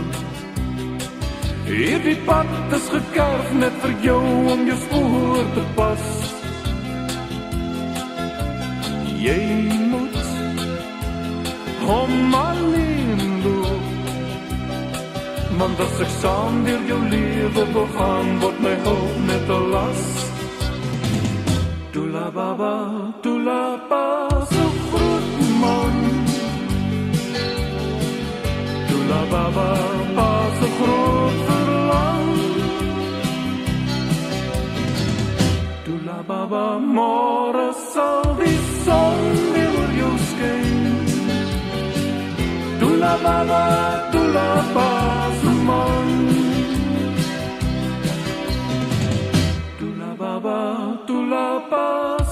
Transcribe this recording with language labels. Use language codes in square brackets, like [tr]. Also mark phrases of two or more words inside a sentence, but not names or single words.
[af] Hierdie pad is gekerf net vir jou om jou spoor te pas. Jy moet hom alleen loop, want as ek saam deur jou lewe wil gaan, word my hoop net 'n las. [zu] Tula baba, tula pa, [af] so groot man. [zu] Tula baba, pa, [af] so groot verlang. Tula baba, môre sal die son weer oor jou skyn. [zu] Tula baba, tula pa, [af] so man. [zu] Tula baba, tula pa.